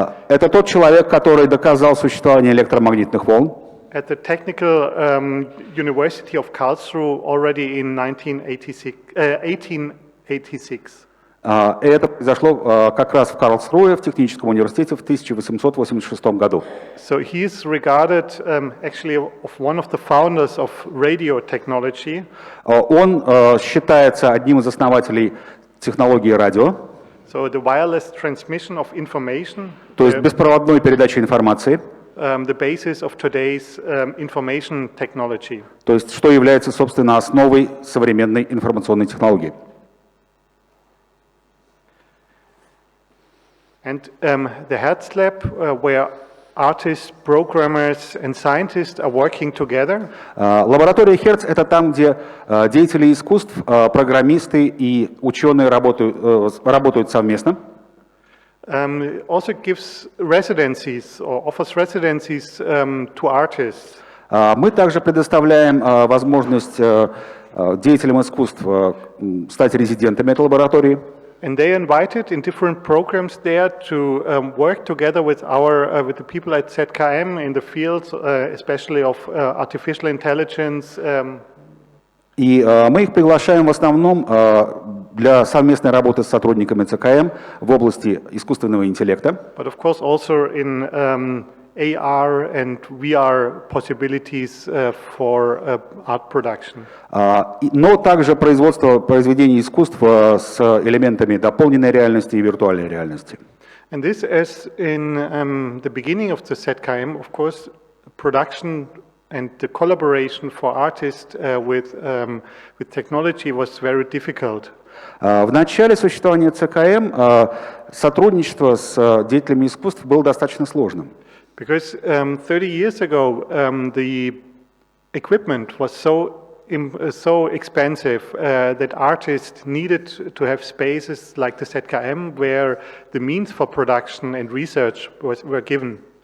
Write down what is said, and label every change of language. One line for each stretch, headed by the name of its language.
Russian: Это тот человек, который доказал существование электромагнитных волн.
English: At the Technical University of Karlsruhe already in 1886.
Russian: Это произошло как раз в Карлсруэ, в техническом университете в 1886 году.
English: So he is regarded actually of one of the founders of radio technology.
Russian: Он считается одним из основателей технологии радио.
English: So the wireless transmission of information.
Russian: То есть беспроводной передачи информации.
English: The basis of today's information technology.
Russian: То есть, что является, собственно, основой современной информационной технологии.
English: And the Hertz Lab, where artists, programmers and scientists are working together.
Russian: Лаборатория Hertz — это там, где деятели искусств, программисты и ученые работают совместно.
English: Also gives residencies or offers residencies to artists.
Russian: Мы также предоставляем возможность деятелям искусств стать резидентами этой лаборатории.
English: And they invited in different programs there to work together with the people at ZKM in the fields, especially of artificial intelligence.
Russian: И мы их приглашаем в основном для совместной работы с сотрудниками ЦКМ в области искусственного интеллекта.
English: But of course also in AR and VR possibilities for art production.
Russian: Но также производство произведений искусств с элементами дополненной реальности и виртуальной реальности.
English: And this, as in the beginning of the ZKM, of course, production and the collaboration for artists with technology was very difficult.
Russian: В начале существования ЦКМ сотрудничество с деятелями искусств было достаточно сложным.
English: Because 30 years ago, the equipment was so expensive that artists needed to have spaces like the ZKM where the means for production and research were given.